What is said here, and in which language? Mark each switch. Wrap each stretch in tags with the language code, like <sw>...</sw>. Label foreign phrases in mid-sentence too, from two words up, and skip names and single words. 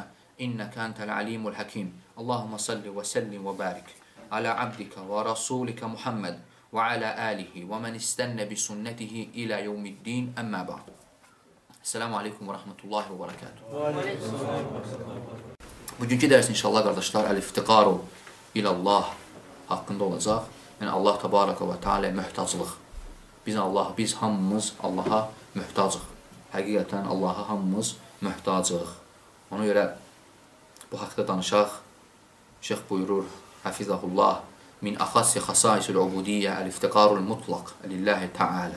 <ar>إنك أنت العليم الحكيم اللهم صل وسلم وبارك. على عبدك ورسولك محمد وعلى آله ومن استن بسنته إلى يوم الدين. أما بعد. السلام عليكم ورحمة الله وبركاته.</ar> <az>Bugünkü ders inşallah qardaşlar</az> <ar>الافتقار إلى الله</ar> <az>haqqında olacaq. Yəni Allah</az> <ar>تبارك وتعالى</ar> <az>möhtaclıq. Biz hamımız Allaha möhtacıq. Həqiqətən Allaha hamımız möhtacıq. Ona görə bu haqda danışaq. Şeyx buyurur, Hafizahullah,</az> <ar>من أخص خصائص العبودية الافتقار المطلق لله تعالى.</ar>